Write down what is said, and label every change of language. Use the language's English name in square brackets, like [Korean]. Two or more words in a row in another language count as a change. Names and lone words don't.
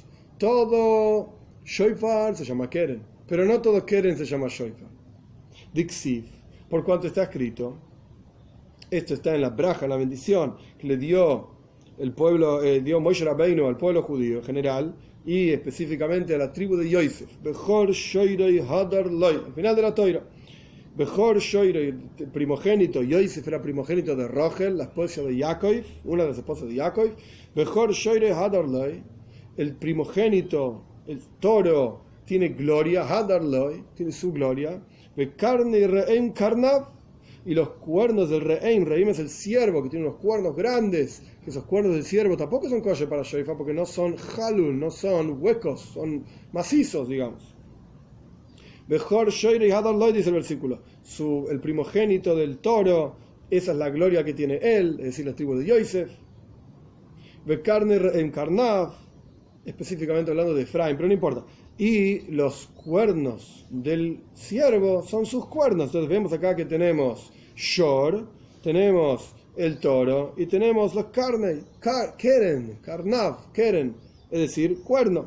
[Spanish] Todo shofar se llama Keren, pero no todo Keren se llama shofar. Dixiv, por cuanto está escrito, esto está en la braja, en la bendición que le dio el pueblo, dio Moshe Rabbeinu al pueblo judío en general y específicamente a la tribu de Yosef. [Hebrew] Bechor shoirei hadar loy, [Spanish] al final de la Toira. [Hebrew] Bechor shoirei, [Spanish] el primogénito, Yosef era primogénito de Rochel, la esposa de Jacob, una de las esposas de Jacob. [Hebrew] Bechor shoirei hadar loy, [Spanish] el primogénito, el toro, tiene gloria, [Hebrew] hadar loy, [Spanish] tiene su gloria. [Hebrew] Bekarne re'em karnav, [Spanish] y los cuernos del re'em es el ciervo, que tiene unos cuernos grandes, que esos cuernos del ciervo tampoco son kosher para shofar, porque no son halul, no son huecos, son macizos, digamos. [Hebrew] Bechor shoirei hadar loy, [Spanish] dice el versículo, el primogénito del toro, esa es la gloria que tiene él, es decir, la tribu de Yosef. [Hebrew] Bekarne re'em karnav, [Spanish] específicamente hablando de Efraín, pero no importa. Y los cuernos del ciervo son sus cuernos. Entonces vemos acá que tenemos Shor, tenemos el toro y tenemos los [Hebrew] Keren, Karnav, Keren, [Spanish] es decir, cuerno.